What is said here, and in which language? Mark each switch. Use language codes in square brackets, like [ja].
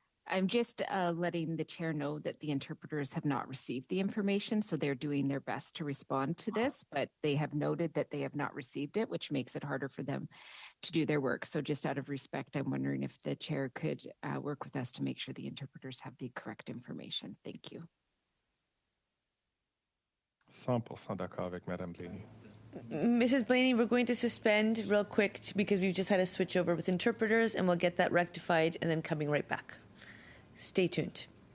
[en] I'm just letting the chair know that the interpreters have not received the information, so they're doing their best to respond to this, but they have noted that they have not received it, which makes it harder for them to do their work. So just out of respect, I'm wondering if the chair could work with us to make sure the interpreters have the correct information. Thank you. [fr] 100% d'accord avec Madame Blaney. [en] Mrs. Blaney, we're going to suspend real quick because we've just had a switch over with interpreters, and we'll get that rectified and then coming right back. Stay tuned.